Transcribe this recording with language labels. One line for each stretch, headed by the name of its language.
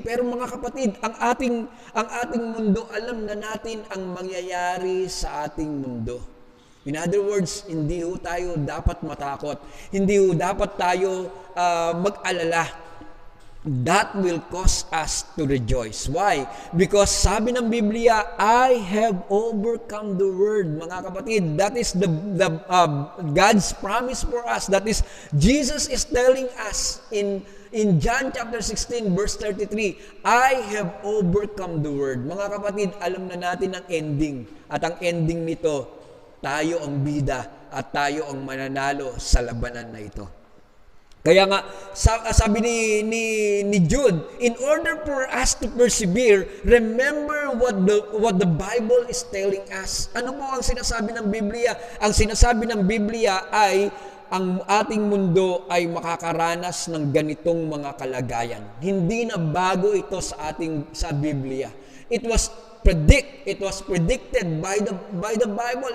Filipino: Pero mga kapatid, ang ating mundo, alam na natin ang mangyayari sa ating mundo.
English: In other words,
Filipino: hindi ho tayo dapat matakot. Hindi ho dapat tayo mag-alala.
English: That will cause us to rejoice. Why? Because
Filipino: sabi ng Biblia,
English: I have overcome the world.
Filipino: Mga kapatid,
English: that is the God's promise for us. That is, Jesus is telling us in John chapter 16 verse 33, I have overcome the world.
Filipino: Mga kapatid, alam na natin ang ending. At ang ending nito, tayo ang bida at tayo ang mananalo sa labanan na ito. Kaya nga, sabi ni Jude,
English: in order for us to persevere, remember what the Bible is telling us.
Filipino: Ano po ang sinasabi ng Biblia? Ang sinasabi ng Biblia ay ang ating mundo ay makakaranas ng ganitong mga kalagayan. Hindi na bago ito sa Biblia.
English: It was predicted by the Bible.